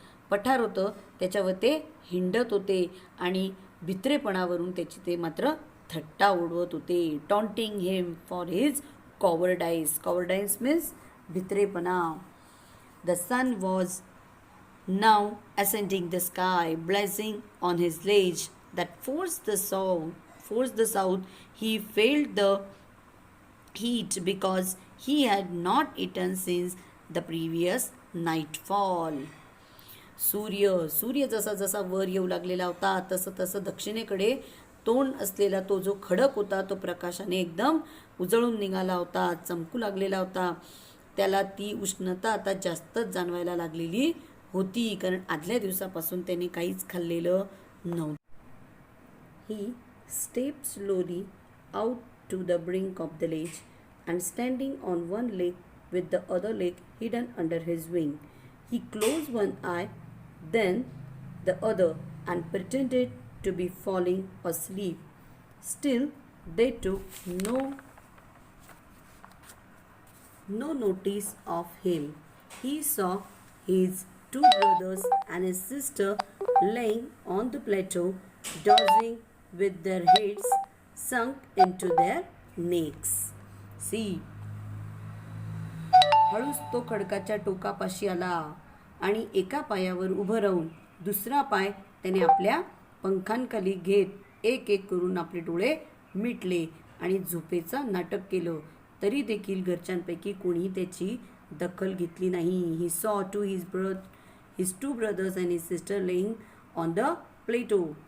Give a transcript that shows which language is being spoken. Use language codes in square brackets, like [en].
[mr] पठार होतं त्याच्यावर ते हिंडत होते आणि भित्रेपणावरून त्याची ते मात्र थट्टा उडवत होते. [en] Taunting him for his cowardice. Cowardice means भित्रेपणा. The sun was now ascending the sky, blazing on his ledge that forced the south. He felt the heat because he had not eaten since the previous nightfall. [mr] सूर्य जसा जसा वर येऊ लागलेला होता तसं तसं दक्षिणेकडे तोंड असलेला तो जो खडक होता तो प्रकाशाने एकदम उजळून निघाला होता, चमकू लागलेला होता. त्याला ती उष्णता आता जास्तच जाणवायला लागलेली होती, कारण आदल्या दिवसापासून त्याने काहीच खाल्लेलं नव्हतं. [en] He stepped slowly out to the brink of the ledge and standing on one leg with the other leg hidden under his wing, he closed one eye, then the other, and pretended to be falling asleep. Still, they took no notice of him. He saw his two brothers and his sister lying on the plateau, dozing with their heads sunk into their necks. [mr] See, हळूच तो खडकाच्या टोकापाशी आला आणि एका पायावर उभं राहून दुसरा पाय त्याने आपल्या पंखांखाली घेत एक एक करून आपले डोळे मिटले आणि झोपेचं नाटक केलं. तरी देखील घरच्यांपैकी कोणी त्याची दखल घेतली नाही. [en] He saw his two brothers and his sister laying on the plateau.